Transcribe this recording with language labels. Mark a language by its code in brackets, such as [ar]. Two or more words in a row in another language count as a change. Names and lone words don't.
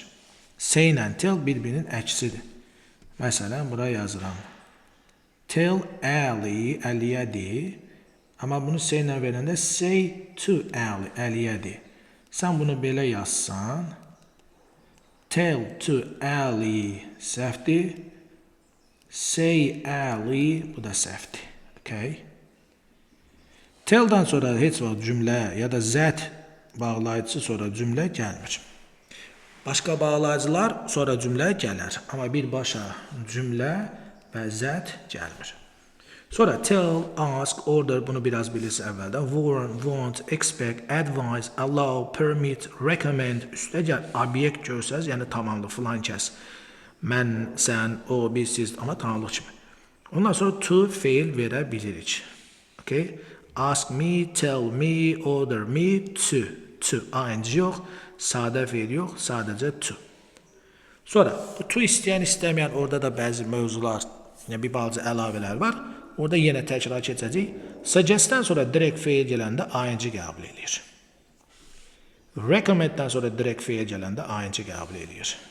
[az] Say ilə tell bir-birinin əksidir. Məsələn, buraya yazıram. Tell Ali, Əliyə de. Amma bunu say ilə verəndə [en] say to Ali, [az] Əliyə de. Sən bunu belə yazsan, [en] tell to Ali [az] səhvdir. Say Ali, bu da səhvdir. Okay? Tell-dan sonra heç vaxt cümlə ya da zət bağlayıcısı sonra cümlə gəlmir. Başqa bağlayıcılar sonra cümlə gələr. Amma birbaşa cümlə və zət gəlmir. [en] Sonra tell, ask, order, [az] bunu biraz bilirsiniz əvvəldən. [en] Warn, want, expect, advise, allow, permit, recommend, [az] üstə gəl, obyekt görsəz, yəni tamamlıq filan kəs. Mən, sən, o, biz, siz, amma tamamlıq kimi. Ondan sonra to, fail verə bilirik. Okay? [en] Ask me, tell me, order me, to. [az] To, ing yox, sadə fail yox, sadəcə to. Sonra, bu to istəyən, istəməyən, orada da bəzi mövzular, yəni bir balaca əlavələr var. Orada yenə təkrar keçəcək. Suggest-dən sonra direkt feil gələndə ing qəbul edir. Recommend-dən sonra direkt feil gələndə ing qəbul edir.